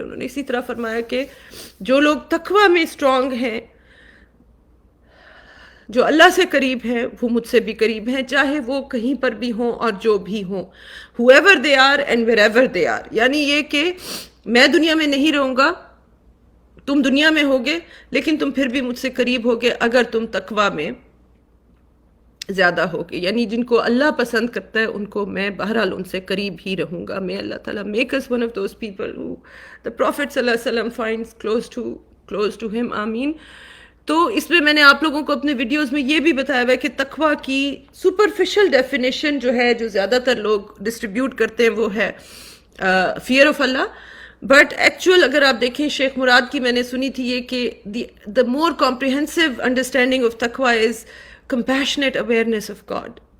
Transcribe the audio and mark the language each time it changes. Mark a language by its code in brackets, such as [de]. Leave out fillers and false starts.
[ur] انہوں نے اسی طرح فرمایا کہ جو لوگ تقوی میں اسٹرانگ ہیں, جو اللہ سے قریب ہیں, وہ مجھ سے بھی قریب ہیں, چاہے وہ کہیں پر بھی ہوں اور جو بھی ہوں, whoever they are and wherever they are. یعنی یہ کہ میں دنیا میں نہیں رہوں گا, تم دنیا میں ہوگے, لیکن تم پھر بھی مجھ سے قریب ہوگے اگر تم تقوی میں زیادہ ہوگی. یعنی جن کو اللہ پسند کرتا ہے ان کو میں بہرحال ان سے قریب ہی رہوں گا. [en] میں اللہ تعالیٰ make us one of those people who the Prophet صلی اللہ علیہ وسلم finds close to him. [ur] آمین. تو اس میں میں نے آپ لوگوں کو اپنے ویڈیوز میں یہ بھی بتایا ہوا ہے کہ تقویٰ کی سپرفیشل ڈیفینیشن جو ہے جو زیادہ تر لوگ ڈسٹریبیوٹ کرتے ہیں وہ ہے fear of Allah. But actual اگر آپ دیکھیں شیخ مراد کی میں نے سنی تھی یہ کہ the more comprehensive understanding of taqwa is compassionate awareness of God.